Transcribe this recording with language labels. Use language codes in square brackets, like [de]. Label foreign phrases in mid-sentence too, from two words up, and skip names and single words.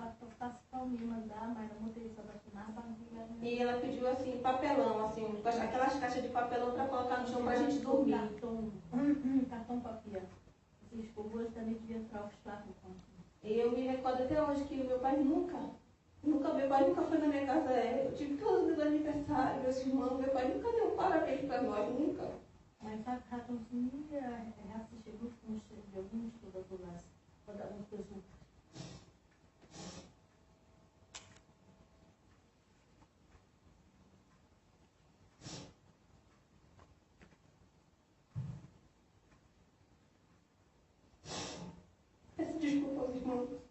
[pt] E ela pediu assim, papelão, assim, aquelas caixas de papelão para colocar no chão para a gente dormir. Cartão papel. E eu me recordo até hoje que meu pai nunca foi na minha casa. Eu tive todos os meus aniversários, meus irmãos, meu pai nunca deu parabéns para nós, nunca. [de] Mein Vater hat uns nie herzliche Glückwünsche gewünscht oder sowas. Oder uns besucht. [pt] Peço desculpa aos irmãos.